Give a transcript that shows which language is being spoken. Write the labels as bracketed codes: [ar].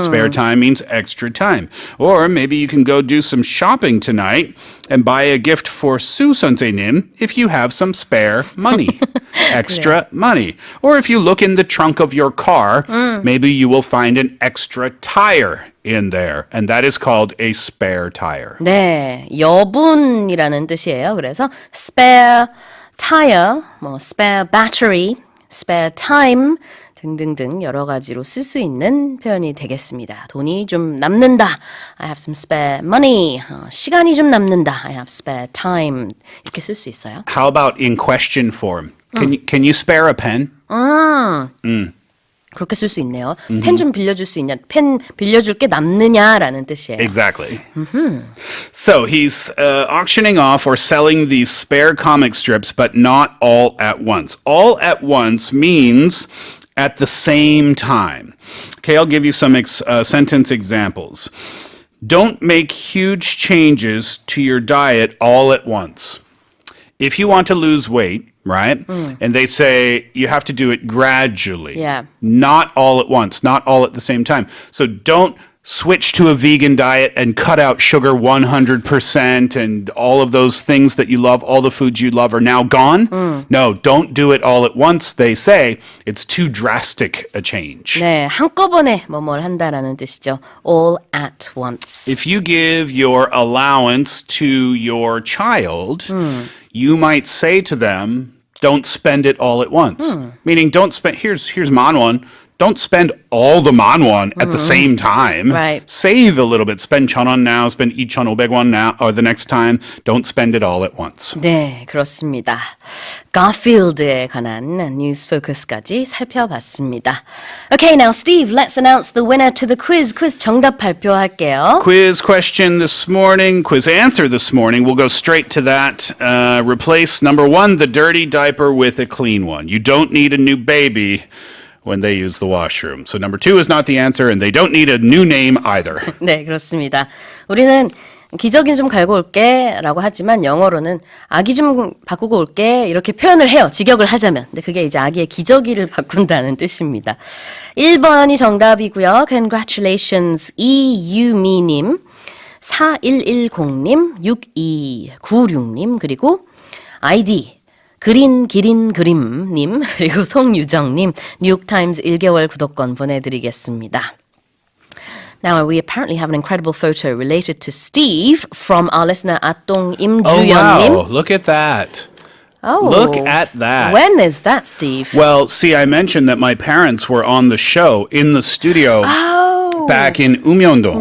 [en] Spare time means extra time. Or maybe you can go do some shopping tonight and buy a gift for Sue 선생님 if you have some spare money. Extra money. Or if you look in the trunk of your car, maybe you will find an extra tire in there. And that is called a spare tire. [ko] 네, 여분이라는 뜻이에요. 그래서 spare tire, spare battery, spare time 등등등 여러 가지로 쓸 수 있는 표현이 되겠습니다. 돈이 좀 남는다. [en] I have some spare money. [ko] 시간이 좀 남는다. [en] I have spare time. [ko] 이렇게 쓸 수 있어요. [en] How about in question form? Can you spare a pen? [ko] 그렇게 쓸 수 있네요. 펜 좀 빌려줄 수 있냐? 펜 빌려줄 게 남느냐라는 뜻이에요. [en] Exactly. So he's auctioning off or selling these spare comic strips, but not all at once. All at once means at the same time. Okay, I'll give you some sentence examples. Don't make huge changes to your diet all at once. If you want to lose weight, right? And they say you have to do it gradually. Yeah. Not all at once, not all at the same time. So don't switch to a vegan diet and cut out sugar 100% and all of those things that you love, all the foods you love are now gone. No, don't do it all at once. They say it's too drastic a change. [ko] 네, 한꺼번에 뭐뭘 한다라는 뜻이죠. [en] All at once. If you give your allowance to your child, you might say to them, don't spend it all at once. Meaning don't spend, here's manwon. Don't spend all the manwon at the same time. Right. Save a little bit. Spend 1,000원 now, spend 2,500원 now, or the next time. Don't spend it all at once. [ko] 네, 그렇습니다. 가필드에 관한 뉴스 포커스까지 살펴봤습니다. [en] Okay, now Steve, let's announce the winner to the quiz. [ko] quiz 정답 발표할게요. [en] Quiz question this morning, quiz answer this morning. We'll go straight to that. Replace number 1, the dirty diaper with a clean one. You don't need a new baby when they use the washroom. So number 2 is not the answer, and they don't need a new name either. [ko] 네, 그렇습니다. 우리는 기저귀 좀 갈고 올게 라고 하지만 영어로는 아기 좀 바꾸고 올게 이렇게 표현을 해요. 직역을 하자면. 근데 그게 이제 아기의 기저귀를 바꾼다는 뜻입니다. 1번이 정답이고요. Congratulations 이유미님, 4110님, 6296님, 그리고 아이디 기린그림님, 그리고 송유정님, 뉴욕타임즈 1개월 구독권 보내드리겠습니다. [en] Now, we apparently have an incredible photo related to Steve from our listener, 아똥 임주연님. Oh, wow. Look at that. Oh. Look at that. When is that, Steve? Well, see, I mentioned that my parents were on the show in the studio back in Umyeondong.